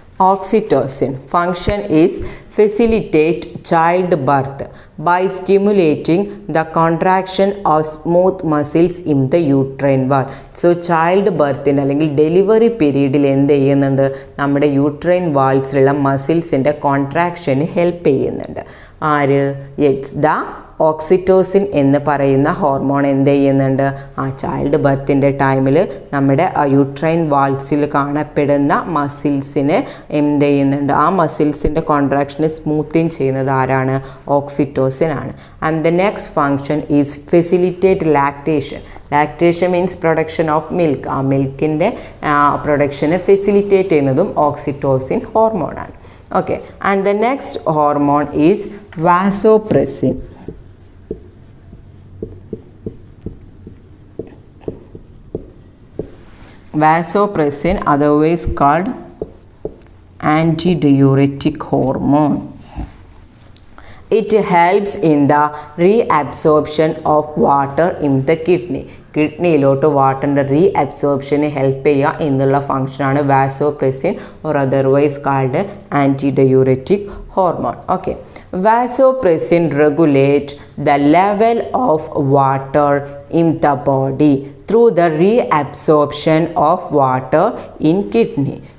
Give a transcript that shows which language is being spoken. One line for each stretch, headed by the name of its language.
English: Oxytocin function is facilitate childbirth by stimulating the contraction of smooth muscles in the uterine wall.
Malayalam: So childbirthന് അല്ലെങ്കിൽ delivery പീരീഡിൽ എന്ത് ചെയ്യുന്നുണ്ട്? നമ്മുടെ uterine വാൾസിലുള്ള മസിൽസിൻ്റെ കോൺട്രാക്ഷന് help ചെയ്യുന്നുണ്ട്. ആര്? ഇറ്റ്സ് ദ ഓക്സിറ്റോസിൻ എന്ന് പറയുന്ന ഹോർമോൺ എന്ത് ചെയ്യുന്നുണ്ട്? ചൈൽഡ് ബർത്തിൻ്റെ ടൈമിൽ നമ്മുടെ യൂട്രൈൻ വാൾസിൽ കാണപ്പെടുന്ന മസിൽസിനെ എന്ത് ചെയ്യുന്നുണ്ട്? ആ മസിൽസിൻ്റെ കോൺട്രാക്ഷനെ സ്മൂത്തിങ് ചെയ്യുന്നത് ആരാണ്? ഓക്സിറ്റോസിൻ ആണ്.
English: And the next function is facilitate lactation. Lactation means production of milk.
Malayalam: ആ മിൽക്കിൻ്റെ പ്രൊഡക്ഷനെ ഫെസിലിറ്റേറ്റ് ചെയ്യുന്നതും ഓക്സിറ്റോസിൻ ഹോർമോണാണ്. Okay.
English: And the next hormone is vasopressin. Vasopressin, otherwise called antidiuretic hormone. It helps in the reabsorption of water in the kidney.
Malayalam: കിഡ്നിയിലോട്ട് വാട്ടറിൻ്റെ റീഅബ്സോർപ്ഷന് help ചെയ്യുക എന്നുള്ള ഫങ്ഷനാണ് vasopressin
English: or otherwise called
Malayalam: ആൻറ്റിഡയൂററ്റിക് hormone. Okay.
English: Vasopressin regulate the level of water in the body through the reabsorption of water in kidney.